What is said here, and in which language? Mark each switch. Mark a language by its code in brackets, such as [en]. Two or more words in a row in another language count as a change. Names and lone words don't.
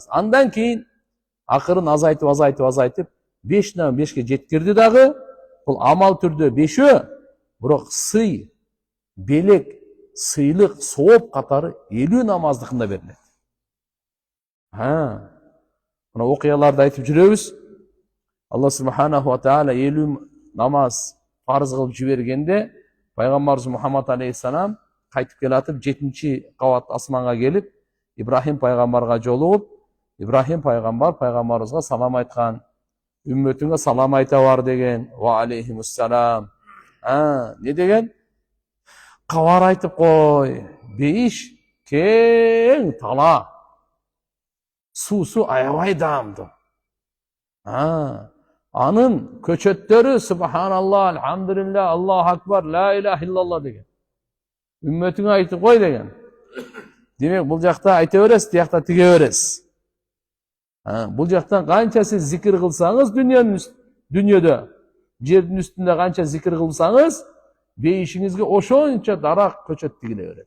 [ky] Андан кийин акырын азайтып 5-тен 5ке жеткирди дагы. Бул амал түрдө 5-өө, бирок сый, белек, сыйлык, сооп катары 50 намаздыкында берилет. Мына окуяларды айтып жүрөбүз. [ar] الله سبحانه وتعالى [ky] 50 намаз фарыз кылып жибергенде, пайгамбарыбыз Мухаммад алейхиссалам кайтып келатып 7-кабат асманга келип, Ибрахим пайгамбарга жолугуп, Ибрахим пайгамбарыбызга салам айткан. Үммөтүңө салам айта бар деген. [ar] وعليكم السلام. [ky] Не деген? Кабар айтып кой. Бейиш кең тала. Суу аябай даамдуу. Анын көчөттөрү [ar] سبحان الله، الحمد لله, الله أكبر، لا إله إلا الله деген. [ky] Үммөтүңө айтып кой деген. Демек, бул жакта айта бересиз, тиякта тиге бересиз. Бул жактан канча сиз зикир кылсаңыз дүйнөдө, жердин үстүндө канча зикир кылсаңыз, бейишиңизге ошончо дарак көчөт тигиле берет.